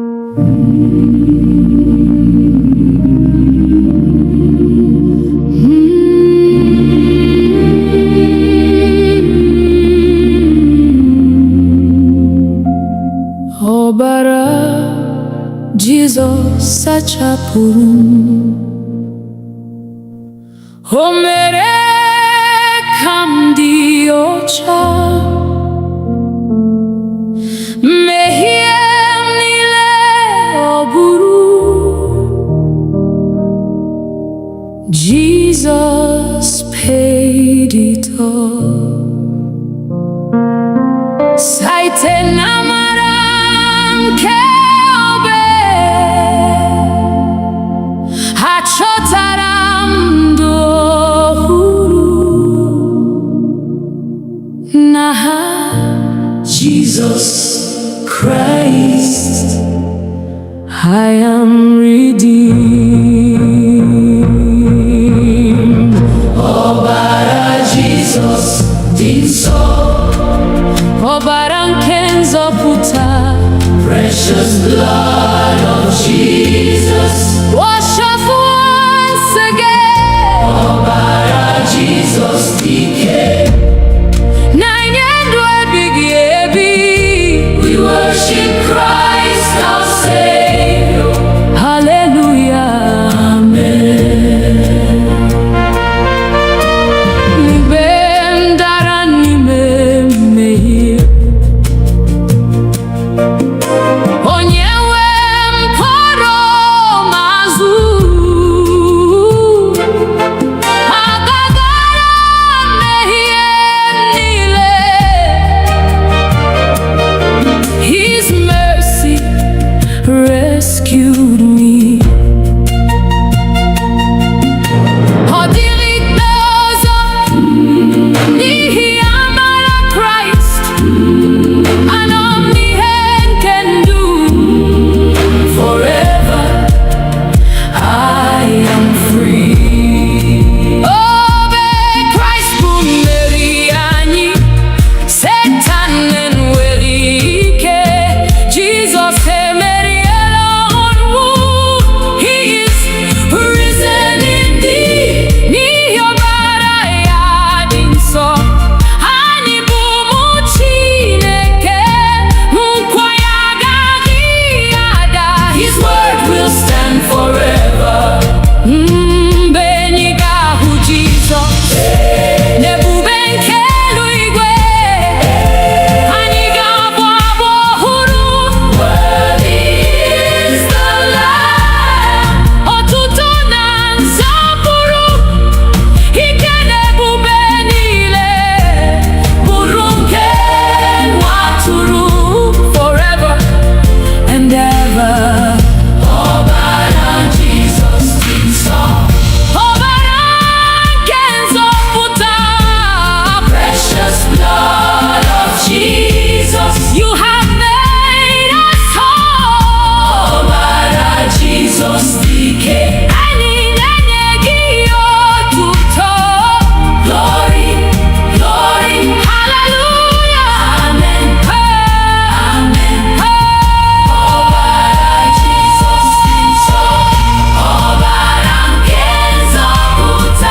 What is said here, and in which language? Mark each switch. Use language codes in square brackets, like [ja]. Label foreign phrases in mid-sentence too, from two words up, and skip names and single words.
[ig] Ọbara Jizọs sachapụrụ m, o mere ka m dị ọcha, mmehie m niile ọ bụrụ. [en] Jesus paid it all. [ig] Site n'amara nke obe, achọtara m ndụ ọhụrụ n'aha Jesus Christ. [en] I am redeemed. [ig] Ọbara Jesus dị nsọ, Ọbara nke nzọpụta, [en] precious blood of Jesus. wash us once again. [ig] Ọbara Jesus dị ike, Na-enye ndụ ebighị ebi. [en] we worship Christ our Savior. Hallelujah. [ig] Mgbe m dara n'ime mmehie, onye nwe m kpọrọ m azụ. Agagara mmehie niile, [en] His mercy rescued me. [ig] Ọ dịghị ikpe ọzọ n'ihi amara Kraịst. Anọ m n'ihe nke ndụ. [en] Forever I am free. [ig] Obe Kraịst bụ mmeri anyị, Satan enweghị ike. Jizọs emeriela ọnwụ. [en] He is risen indeed. [ig] N'ihi ọbara ya dị nsọ, anyị bụ ụmụ Chineke. Nkwa ya agaghị ada. [en] His word will stand forever. [ig] Mgbe anyị ga-ahụ Jizọs n'ebube nke eluigwe, anyị ga-abụ abụ ọhụrụ. [en] Worthy is the Lamb. [ig] Otuto na nsọpụrụ, ike na ebube niile bụrụ nke nwa atụrụ. [en] Forever and ever. [ig] Ọbara Jesus dị nsọ, Ọbara nke nzọpụta, [en] precious blood of Jesus. you have made us whole. Ọbara Jesus dị ike, [ig] Anyị na-enye gị otuto. [en] glory, glory, Hallelujah. amen, amen. [ig] Ọbara Jesus dị nsọ, ọbara nke nzọpụta.